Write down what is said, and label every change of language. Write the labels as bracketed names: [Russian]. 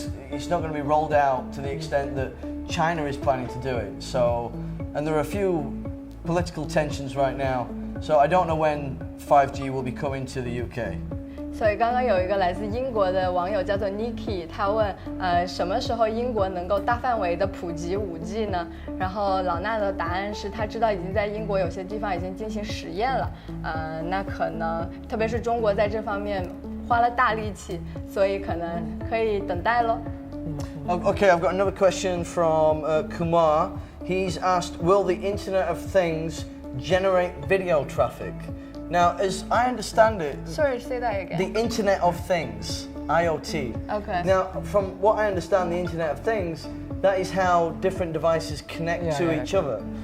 [English] It's not going to be rolled out to the extent that China is planning to do it. So, and there are a few political tensions right now. So I don't know when 5G will be coming to the UK. [Chinese] 所以刚刚有一个来自英国的网友叫做 Nikki， 他问，什么时候英国能够大范围的普及 5G 呢？然后老衲的答案是他知道已经在英国有些地方已经进行实验了，那可能特别是中国在这方面花了大力气，所以可能可以等待咯。 [English] Okay, I've got another question from Kumar. He's asked, will the Internet of Things generate video traffic? Now, as I understand it... Sorry, say that again. The Internet of Things, IoT. Okay. Now, from what I understand, the Internet of Things, that is how different devices connect to each other.